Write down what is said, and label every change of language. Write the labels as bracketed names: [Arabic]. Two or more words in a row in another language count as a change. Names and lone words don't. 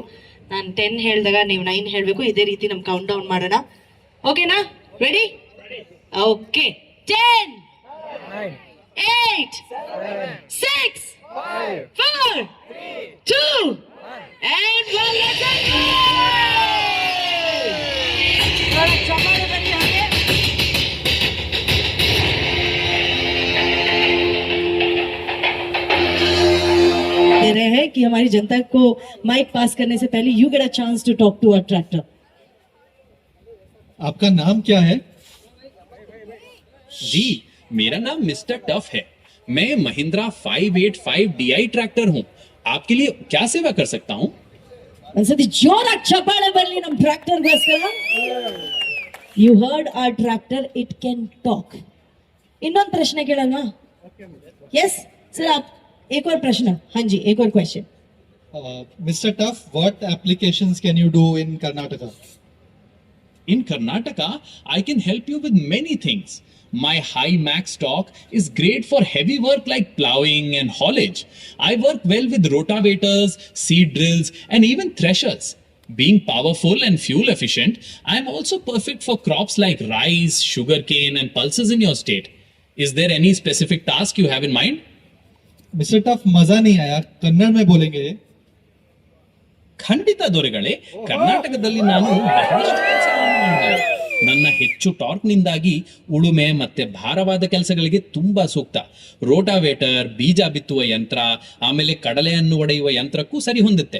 [Kannada] ನಾನು 10 ಹೇಳಿದಾಗ ನೀವು 9 ಹೇಳಬೇಕು. ಇದೇ ರೀತಿ ನಮ್ಮ [English] count down [Kannada] ಮಾಡೋಣ. [English] okay na? ready? okay. 10 8 6 5 4 2 and 1. Let's go! [Kannada] ಚಪ್ಪಾಳೆ ಬನ್ನಿ ಹಾಗೆ. [Hindi] दे रहे हैं कि हमारी जनता को माइक पास करने से पहले [English] you get a chance to talk to a tractor. [Hindi] आपका नाम क्या है? जी, मेरा नाम मिस्टर टफ है. मैं महिंद्रा 585 DI ट्रैक्टर हूँ. आपके लिए क्या सेवा कर सकता हूँ? [Kannada] ಒಂದ್ಸತಿ ಜೋರಾಗಿ ಚಪ್ಪಾಳೆ ಬರಲಿ ನಮ್ಮ ಟ್ರ್ಯಾಕ್ಟರ್ಗೋಸ್ಕರ. [English] you heard our tractor, it can talk. [Kannada] ಇನ್ನೊಂದು ಪ್ರಶ್ನೆ ಕೇಳೋಣ? [English] yes sir, [Hindi] आप एक और प्रश्न. हाँ जी, एक और क्वेश्चन. [English] Mr. Tuff, what applications can you do in Karnataka? In Karnataka, I can help you with many things. My high max torque is great for heavy work like plowing and haulage. I work well with rotavators, seed drills, and even threshers. Being powerful and fuel efficient, I am also perfect for crops like rice, sugarcane, and pulses in your state. Is there any specific task you have in mind? Mr. [Hindi] Tuff, मजा नहीं आया, कन्नड़ में बोलेंगे. [Kannada] ಖಂಡಿತ ದೊರೆಗಳೇ, ಕರ್ನಾಟಕದಲ್ಲಿ ನಾನು ಬಹಳಷ್ಟು ಕೆಲಸಗಳನ್ನು ಮಾಡಿದ್ದೇನೆ. ನನ್ನ ಹೆಚ್ಚು ಟಾರ್ಕ್ನಿಂದಾಗಿ ಉಳುಮೆ ಮತ್ತೆ ಭಾರವಾದ ಕೆಲಸಗಳಿಗೆ ತುಂಬಾ ಸೂಕ್ತ. ರೋಟಾವೇಟರ್, ಬೀಜ ಬಿತ್ತುವ ಯಂತ್ರ, ಆಮೇಲೆ ಕಡಲೆಯನ್ನು ಒಡೆಯುವ ಯಂತ್ರಕ್ಕೂ ಸರಿ ಹೊಂದುತ್ತೆ.